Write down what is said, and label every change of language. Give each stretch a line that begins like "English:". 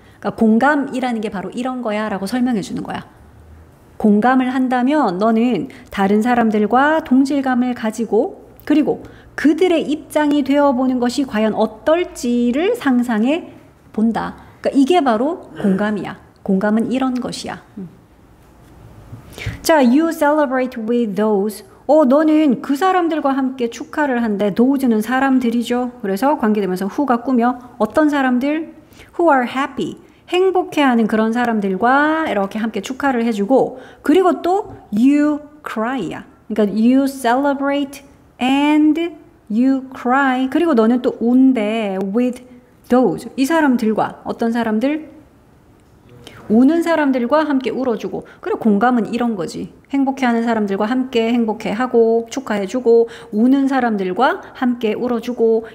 Korean: 그러니까 공감이라는 게 바로 이런 거야 라고 설명해 주는 거야. 공감을 한다면 너는 다른 사람들과 동질감을 가지고, 그리고 그들의 입장이 되어보는 것이 과연 어떨지를 상상해 본다. 그러니까 이게 바로 공감이야. 공감은 이런 것이야.
English: 자, you celebrate with those.
Korean: 너는 그 사람들과 함께 축하를 한대. those는 사람들이죠. 그래서 관계되면서 who가 꾸며 어떤 사람들?
English: who are happy.
Korean: 행복해하는 그런 사람들과 이렇게 함께 축하를 해주고, 그리고 또
English: you cry
Korean: 야.
English: 그러니까 you celebrate and you cry.
Korean: 그리고 너는 또 운대
English: with those.
Korean: 이 사람들과 어떤 사람들? 우는 사람들과 함께 울어주고. 그리고 공감은 이런 거지. 행복해하는 사람들과 함께 행복해하고 축하해주고, 우는 사람들과 함께 울어주고.